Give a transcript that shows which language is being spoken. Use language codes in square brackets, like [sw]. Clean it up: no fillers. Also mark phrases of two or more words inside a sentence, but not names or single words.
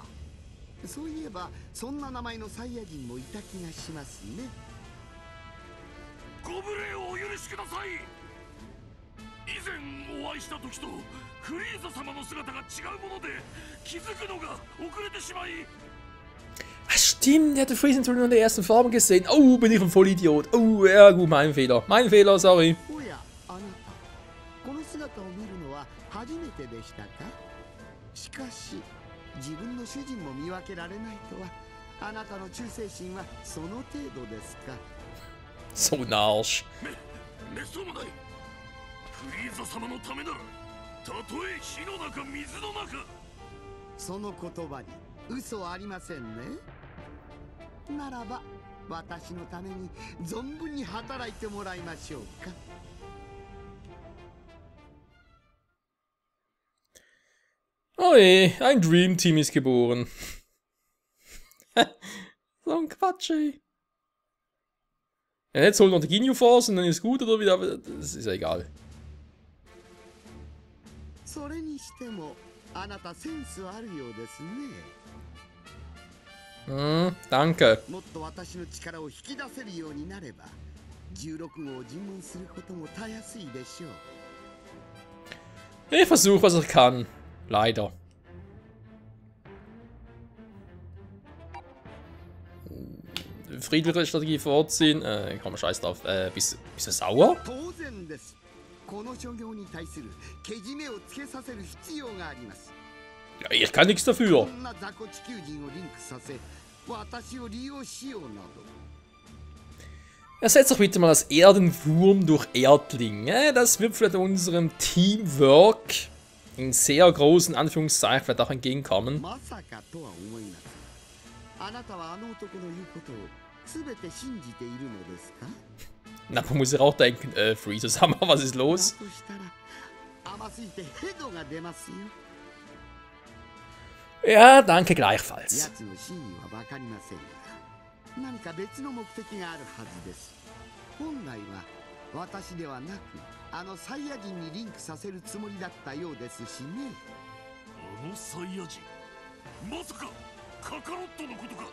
[ja] そういえばそんな名前のサイヤ人もいた気がしますね。ご無礼をお許しください。以前お会いした時とフリーザ様の姿が違うもので気づくのが遅れてしまい。 [de] Stimmt, der hatte Freezer nur in der ersten Form gesehen. Oh, bin ich ein Vollidiot. Oh, ja gut, mein Fehler. Mein Fehler, sorry. [ja] おや、あなた、この姿を見るのは初めてでしたか？しかし自分の主人も見分けられないとは、あなたの忠誠心はその程度ですか。 [de] So ein Arsch. [ja] めっそうもない。フリーザ様のためなら、たとえ火の中水の中。その言葉に嘘はありませんね。ならば私のために存分に働いてもらいましょうか。 [de] Oh je, ein [en] Dream Team [de] ist geboren. So ein Quatsch, ey. Ja, jetzt holen wir die Ginyu Force und dann ist gut oder wieder. Das ist ja egal. [ja] それにしてもあなたセンスあるようですね。 [de] Danke. [ja] もっと私の力を引き出せるようになれば16号を尋問することもたやすいでしょう。 [de] Ich versuche, was ich kann. Leider. Friedliche Strategie vorziehen. Komm, scheiß drauf. Bist du sauer? [ja] 当然です。この所業に対するけじめをつけさせる必要があります。 [de] Ja, ich kann nichts dafür. [ja] こんな雑魚地球人をリンクさせ、私を利用しようなど。 [de] Ersetzt doch bitte mal das Erdenwurm durch Erdling. Das wird vielleicht unserem Teamwork in sehr großen Anführungszeichen vielleicht auch entgegenkommen. [ja] まさかとは思います。あなたはあの男の言うことをすべて信じているのですか？ [de] Na, man muss ja auch denken, Freezer, sag mal, was ist los? [ja] だとしたら甘すぎてヘドが出ますよ。 [de] Ja, danke gleichfalls. [ja] 奴の真意はわかりませんが、何か別の目的があるはずです。本来は私ではなく、あのサイヤ人にリンクさせるつもりだったようですしね。あのサイヤ人、まさかカカロットのことか。